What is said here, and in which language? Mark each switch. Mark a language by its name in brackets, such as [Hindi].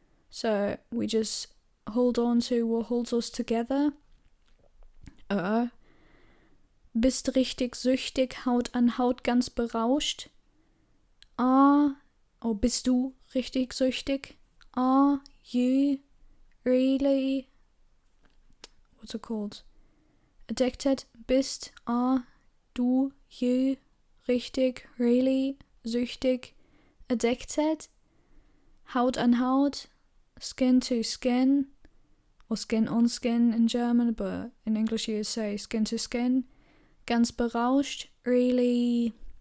[English] So we just hold on to what holds us together. [German] Bist richtig süchtig, Haut an Haut, ganz berauscht. Bist du richtig süchtig? [English] Are you really, what's it called? Addicted? Bist, are, du, you, richtig, really, süchtig, addicted? [German] Haut an Haut, [English] skin to skin, or skin on skin in German, but in English you say skin to skin. [German] Ganz berauscht, [English] really,